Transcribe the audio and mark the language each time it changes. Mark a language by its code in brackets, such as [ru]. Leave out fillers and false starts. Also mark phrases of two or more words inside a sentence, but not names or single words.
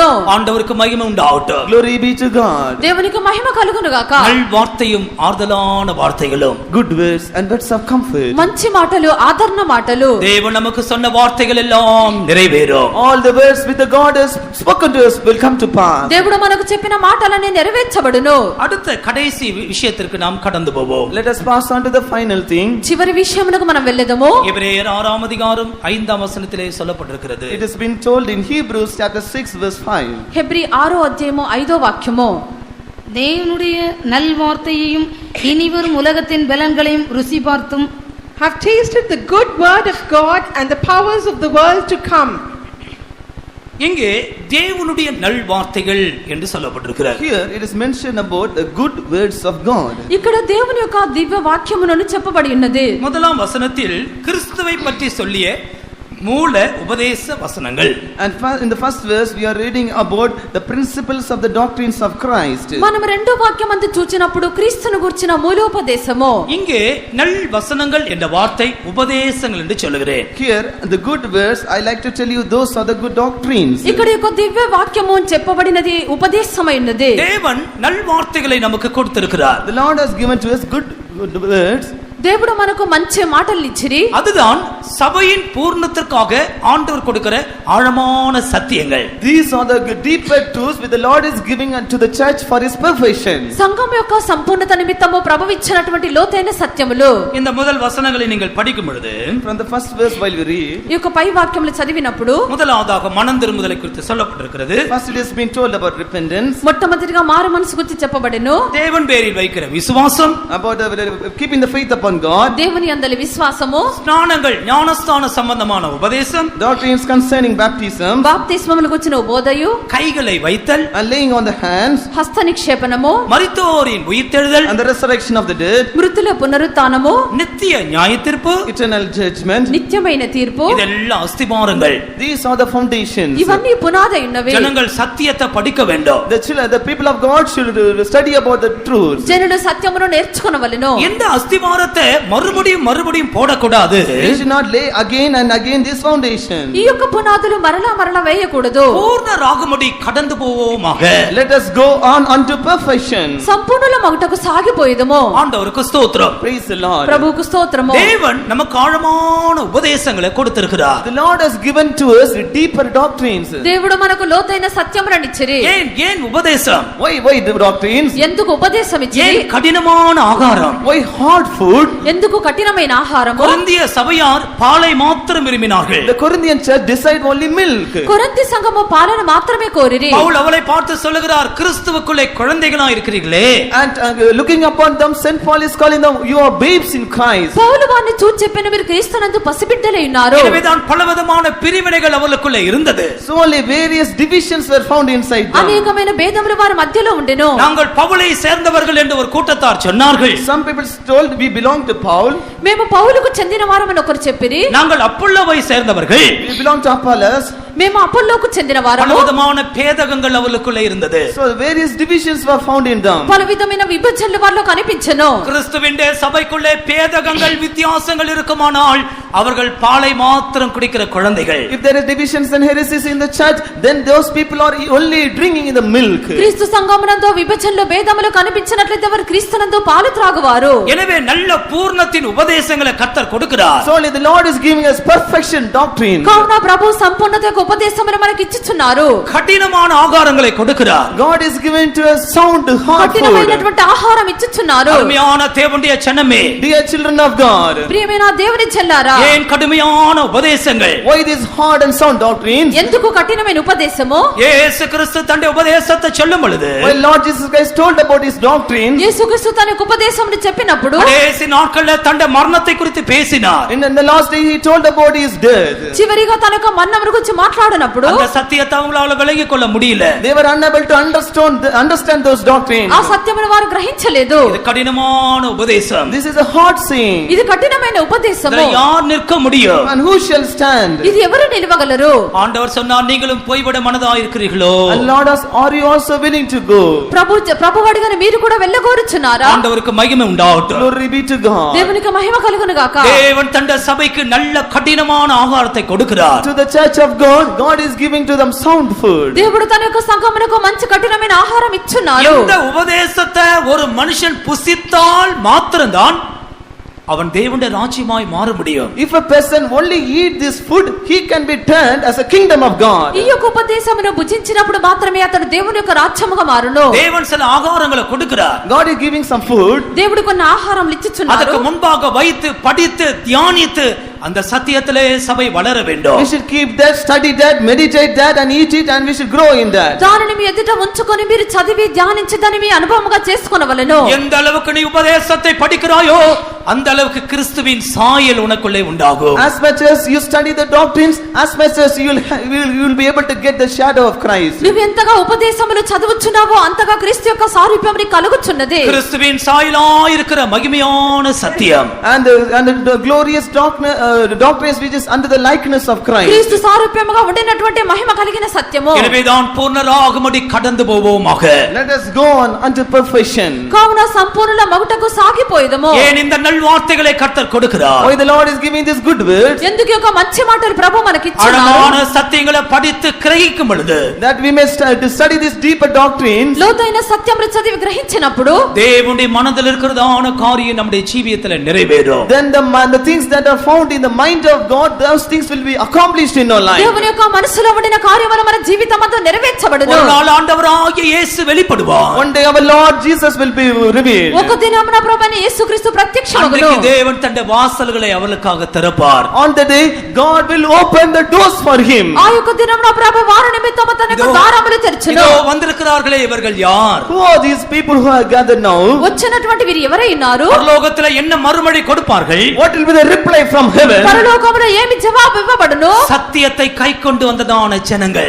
[ta] ஆண்டவருக்கு மகிமை உண்டாகட்டும். [en] Glory be to God. [te] దేవునికి మహిమ కలుగును గాక. [ta] நல் வார்த்தையும் ஆறுதலான வார்த்தைகளும், [en] Good words and words of comfort. [te] మంచి మాటలు ఆదరణ మాటలు [ta] தேவன் நமக்கு சொன்ன வார்த்தைகள் எல்லாம் நிறைவேறும். [en] All the words which the God has spoken to us will come to pass. [te] దేవుడు మనకు చెప్పిన మాటలన్నీ నెరవేర్చబడును. [ta] அடுத்த கடைசி விஷயத்திற்கு நாம் கடந்து போவோம். [en] Let us pass on to the final thing. [te] చివరి విషయమునకు మనం వెళ్ళెదము. [ta] எபிரேயர் 6 அதிகாரம் 5 வசனத்திலே சொல்லப்பட்டிருக்கிறது. [en] It has been told in Hebrews chapter 6 verse 5. [te] హెబ్రీ 6వ అధ్యాయము 5వ వాక్యము. [ta] தேவனுடைய நல் வார்த்தையையும் இனிவரும் உலகத்தின் பலன்களையும் ருசி பார்த்தும் [en] Have tasted the good word of God and the powers of the world to come. [ta] இங்கே தேவனுடைய நல் வார்த்தைகள் என்று சொல்லப்பட்டிருக்கிறது. [en] Here it is mentioned about the good words of God. [te] ఇక్కడ దేవుని యొక్క దివ్య వాక్యములను చెప్పబడి ఉన్నది. [ta] முதலாம் வசனத்தில் கிறிஸ்துவை பற்றி சொல்லிய மூல உபதேச வசனங்கள். [en] And in the first verse we are reading about the principles of the doctrines of Christ. [te] మనం రెండో వాక్యం అందు చూచినప్పుడు క్రీస్తును గురించిన మూలోపదేశము. [ta] இங்கே நல் வசனங்கள் என்ற வார்த்தை உபதேசங்கள் என்று சொல்லுகிறேன். [en] Here the good words, I like to tell you, those are the good doctrines. [te] ఇక్కడ యొక్క దివ్య వాక్యము అని చెప్పబడినది ఉపదేశమైనది. [ta] தேவன் நல் வார்த்தைகளை நமக்கு கொடுத்திருக்கிறார். [en] The Lord has given to us good words. [te] దేవుడు మనకు మంచి మాటలు ఇచ్చిరి. [ta] அதுதான் சபையின் பூர்ணத்திற்காக ஆண்டவர் கொடுக்கிற ஆழமான சத்தியங்கள். [en] These are the deeper truths which the Lord is giving unto the church for his perfection. [te] సంఘం యొక్క సంపూర్ణత నిమిత్తము ప్రభువు ఇచ్చినటువంటి లోతైన సత్యములు. [ta] இந்த முதல் வசனங்களை நீங்கள் படிக்கும் பொழுது, [en] From the first verse while we read, [te] ఈ యొక్క పై వాక్యములు చదివినప్పుడు [ta] முதலாவதாக மனம் திரும்புதலை குறித்து சொல்லப்பட்டிருக்கிறது. [en] first it has been told about repentance, [te] మొట్టమొదటిగా మారు మనసు గురించి చెప్పబడెను. [ta] தேவன் பேரில் வைக்கிற விசுவாசம், [en] about keeping the faith upon God, [te] దేవుని యందలి విశ్వాసము, [ta] ஸ்நானங்கள் ஞானஸ்தான சம்பந்தமான உபதேசம், [en] doctrines concerning baptism, [te] బాప్తిస్మములకు వచ్చిన బోధయు, [ta] கைகளை வைத்தல், [en] and laying on the hands, [te] హస్త నిక్షేపణము, [ta] மரித்தோரின் உயிர்த்தெழுதல், [en] and the resurrection of the dead, [te] మృతుల పునరుత్థానము, [ta] நித்திய நியாயத்தீர்ப்பு, [en] eternal judgment. [te] నిత్యమైన తీర్పు. [ta] இதெல்லாம் அஸ்திபாரங்கள். [en] These are the foundations. [te] ఇవన్నీ పునాది ఉన్నవి. [ta] ஜனங்கள் சத்தியத்தை படிக்க வேண்டும். [en] The people of God should study about the truth. [te] జనులు సత్యమును నేర్చుకొనవలెను. [ta] எந்த அஸ்திபாரத்தை மறுபடியும் போடக்கூடாது. [en] We should not lay again and again this foundation. [te] ఈ యొక్క పునాదులు మరలా వేయకూడదు. [ta] பூர்ண ராகமுடி கடந்து போவோமாக. [en] Let us go on unto perfection. [te] సంపూర్ణల మగుటకు సాగిపోయేదము. [ta] ஆண்டவருக்கு ஸ்தோத்திரம். [en] Praise the Lord. [te] ప్రభువుకు స్తోత్రము. [ta] தேவன் நமக்கு ஆழமான உபதேசங்களை கொடுத்திருக்கிறார். [en] The Lord has given to us deeper doctrines. [te] దేవుడు మనకు లోతైన సత్యములనిచ్చిరి. [ta] ஏன் உபதேசம்? [en] Why the doctrines? [te] ఎందుకు ఉపదేశం ఇచ్చిరి? [ta] ஏன் கடினமான ஆகாரம்? [en] Why hard food? [te] ఎందుకు కఠినమైన ఆహారము? [ta] கொரிந்திய சபையார் பாலை மாத்திரம் விரும்பினார்கள். [en] The Corinthian church decided only milk. [te] కొరింథీ సంఘము పాలన మాత్రమే కోరిరి. [ta] பவுல் அவளை பார்த்து சொல்லுகிறார், கிறிஸ்துவுக்குள்ளே குழந்தைகளா இருக்கிறீர்களே. [en] And looking upon them, Saint Paul is calling them, you are babes in Christ. [te] పౌలు వారిని చూచి చెప్పిన మీరు క్రీస్తునందు పసిబిడ్డలై ఉన్నారు. [ta] எனவேதான் பலவிதமான பிரிவினைகள் அவர்களுக்குள்ளே இருந்தது. [en] So only various divisions were found inside them. [te] అనేకమైన భేదములు వారి మధ్యలో ఉండెను. [ta] நாங்கள் பவுலை சேர்ந்தவர்கள் என்று ஒரு கூட்டத்தார் சொன்னார்கள். [en] Some people told we belong belong to Paul. [te] మేము పౌలుకు చెందిన వారమని ఒకరు చెప్పిరి. [ta] நாங்கள் அப்பொல்லோவை சேர்ந்தவர்கள். [en] We belong to Apollos. [te] మేము అపోల్లోకు చెందిన వారము. [ta] பலவிதமான பேதகங்கள் அவர்களுக்குள்ளே இருந்தது. [en] So various divisions were found in them. [te] పలు విధమైన విభజనలు వారిలో కనిపించెను. [ta] கிறிஸ்துவின் சபைக்குள்ளே பேதகங்கள் வித்தியாசங்கள் இருக்குமானால் அவர்கள் பாலை மாத்திரம் குடிக்கிற குழந்தைகள். [en] If there is divisions and heresies in the church, then those people are only drinking in the milk. [te] క్రీస్తు సంఘమునందు విభజనలు భేదములు కనిపించినట్లయితే వారు క్రీస్తునందు పాలు త్రాగువారు. [ta] எனவே நல்ல பூர்ணத்தின் உபதேசங்களை கர்த்தர் கொடுக்கிறார். [en] So only the Lord is giving us perfection doctrine. [te] కావున ప్రభు సంపూర్ణతకు ఉపదేశమును మనకి ఇచ్చుచున్నారు. [ta] కఠినమైన ఆహారங்களை கொடுக்கிறார். [en] God is giving to us sound hard food. [te] కఠినమైనటువంటి ఆహారం ఇచ్చుచున్నారు. [ta] அருமையான தேவனுடைய ஜனமே, [en] Dear children of God, [te] ప్రియమైన దేవుని చెల్లారా, [ta] ஏன் கடுமையான உபதேசங்கள்? [en] why this hard and sound doctrines? [te] ఎందుకు కఠినమైన ఉపదేశము? [ta] இயேசு கிறிஸ்து தன்னுடைய உபதேசத்தை சொல்லும் பொழுது [en] When Lord Jesus Christ told about his doctrine, [te] యేసుక్రీస్తు తన యొక్క ఉపదేశమును చెప్పినప్పుడు [ta] கடைசி நாட்களில் தன்னுடைய மரணத்தை குறித்து பேசினார். [en] in the last day he told about his death. [te] చివరిగా తన యొక్క మరణం గురించి మాట్లాడినప్పుడు [ta] அந்த సత్యத்தை அவங்களால விளங்கிக் கொள்ள முடியல. [en] They were unable to understand those doctrines. [te] ఆ సత్యమును వారు గ్రహించలేదు. [ta] இது கடினமான உபதேசம். [en] This is a hard saying. [te] ఇది కఠినమైన ఉపదేశము. [ta] இதில் யார் நிற்க முடியும்? [en] And who shall stand? [te] ఇది ఎవరు నిలవగలరు? [ta] ஆண்டவர் சொன்னார், நீங்களும் போய்விட மனதாயிருக்கிறீர்களோ? [en] And Lord asked, are you also willing to go? [te] ప్రభు అడిగారు, మీరు కూడా వెళ్ళగోరుచున్నారా? [ta] ஆண்டவருக்கு மகிமை உண்டாகட்டும். [en] Glory be to God. [te] దేవునికి మహిమ కలుగును గాక. [ta] தேவன் தன்னுடைய சபைக்கு நல்ல கடினமான ஆகாரத்தை கொடுக்கிறார். [en] To the church of God, God is giving to them sound food. [te] దేవుడు తన యొక్క సంఘమునకు మంచి కఠినమైన ఆహారం ఇచ్చున్నారు. [ta] இந்த உபதேசத்தை ஒரு மனுஷன் புசித்தால் மாத்திரம்தான் அவன் தேவனுடைய ராஜ்யமாய் மாற முடியும். [en] If a person only eat this food, he can be turned as a kingdom of God. [te] ఈ యొక్క ఉపదేశమును భుజించినప్పుడు మాత్రమే అతడు దేవుని యొక్క రాజ్యముగా మారును. [ta] தேவன் சில ஆகாரங்களை கொடுக்கிறார். [en] God is giving some food. [te] దేవుడు కొన్ని ఆహారం ఇచ్చుచున్నారు. [ta] அதுக்கு முன்பாக வைத்து படித்து தியானித்து அந்த சத்தியத்திலே சபை வளர வேண்டும். [en] We should keep that, study that, meditate that and eat it, and we should grow in that. [te] దానిని మీ ఎదుట ఉంచుకొని మీరు చదివి ధ్యానించి దాన్ని మీ అనుభవముగా చేసుకొనవలెను. [ta] எந்த அளவுக்கு நீ உபதேசத்தை படிக்கிறாயோ அந்த அளவுக்கு கிறிஸ்துவின் சாயல் உனக்குள்ளே உண்டாகும். [en] As much as you study the doctrines, as much as you will be able to get the shadow of Christ. [te] నువ్వు ఎంతగా ఉపదేశములు చదువుచున్నావో అంతగా క్రీస్తు యొక్క సారూప్యం నీకు కలుగుచున్నది. [ta] கிறிஸ்துவின் சாயலாய் இருக்கிற மகிமையான சத்தியம் [en] And the glorious doctrines which is under the likeness of Christ. [te] క్రీస్తు సారూప్యముగా ఉండినటువంటి మహిమ కలిగిన సత్యము. [ta] எனவேதான் பூர்ணராகும்படி கடந்து போவோமாக. [en] Let us go on unto perfection. [te] కావున సంపూర్ణ మగుటకు సాగిపోయేదము. [ta] ஏன் இந்த நல்வார்த்தைகளை கர்த்தர் கொடுக்கிறார்? [en] Why the Lord is giving this good words? [te] ఎందుకు యొక్క మంచి మాటలు ప్రభు మనకి [ta] அழகான [te] ఇచ్చున్నారు? [ta] சத்தியங்களை படித்து கிரகிக்கும் பொழுது [en] That we may study this deeper doctrines. [te] లోతైన సత్యములు చదివి గ్రహించినప్పుడు [ta] தேவனுடைய மனதில் இருக்கிறதான காரியம் நம்முடைய ஜீவியத்தில் நிறைவேறும். [en] Then the things that are found in the mind of God, those things will be accomplished in our life. [te] దేవుని యొక్క మనసులో ఉండిన కార్యములు మన జీవితమంతా నెరవేర్చబడును. [ta] ஒரு நாள் ஆண்டவராகிய இயேசு வெளிப்படுவார். [en] One day our Lord Jesus will be revealed. [te] ఒక దినమున ప్రభువైన యేసుక్రీస్తు ప్రత్యక్షమగును. [ta] அன்றைக்கு தேவன் தன்னுடைய வாசல்களை அவர்களுக்காக திறப்பார். [en] On the day God will open the doors for him. [te] ఆ యొక్క దినమున ప్రభు వారి నిమిత్తము తన యొక్క ద్వారములు తెరచును. [ta] இதோ வந்திருக்கிறார்களே, இவர்கள் யார்? [en] Who are these people who are gathered now? [te] వచ్చినటువంటి వీరు ఎవరై ఉన్నారు? [ta] பரலோகத்தில் என்ன மறுமொழி கொடுப்பார்கள்? [en] What will be the reply from heaven? [te] పరలోకములో ఏమి జవాబు ఇవ్వబడును? [ta] சத்தியத்தை கை கொண்டு வந்ததான ஜனங்கள்,